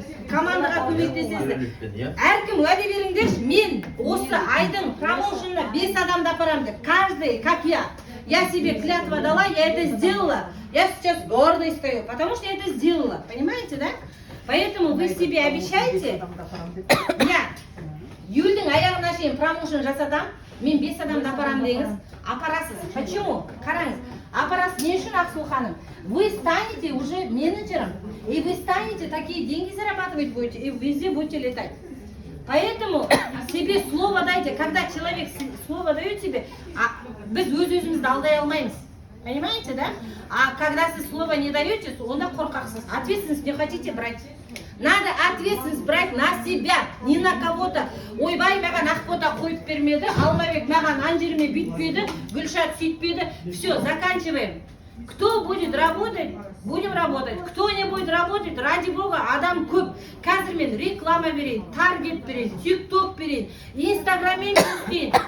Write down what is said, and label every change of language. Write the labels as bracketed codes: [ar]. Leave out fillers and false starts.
[kk] Командаға көмектесесіздер. Әркім уәде беріңдерші, мен осы айдың промоушенына 5 адамды апарамын деп. [ru] Каждый, как я. Я себе клятва дала, я это сделала. Я сейчас гордо стою, потому что я это сделала. Понимаете, да? Поэтому вы себе обещаете, [kk] я июльдің аяғына шейін промоушен жасадам, мен 5 адамды апарам деңіз, апарасыз. Почему? Қараңыз, апарасыз не үшін, Ақсу ханым? [ru] Вы станете уже менеджером, и вы станете такие деньги зарабатывать будете, и везде будете летать. Поэтому себе слово дайте, когда человек слово дает тебе, [kk] біз өз-өзімізді алдай алмаймыз. [ru] Понимаете, да? А когда вы слово не даете, [kk] онда қорқақсыз. [ru] Ответственность не хотите брать. Надо ответственность брать на себя, не на кого-то. [kk] Ойбай, маған ақбота қойып бермеді, Алмабек маған анжерме бүйтпеді, Гүлшат сөйтпеді. [ru] Все, заканчиваем. Кто будет работать, будем работать. Кто не будет работать, ради Бога, [kk] адам көп. Қазір мен реклама берейін, таргет берейін, тикток берейін, инстаграммен істейін.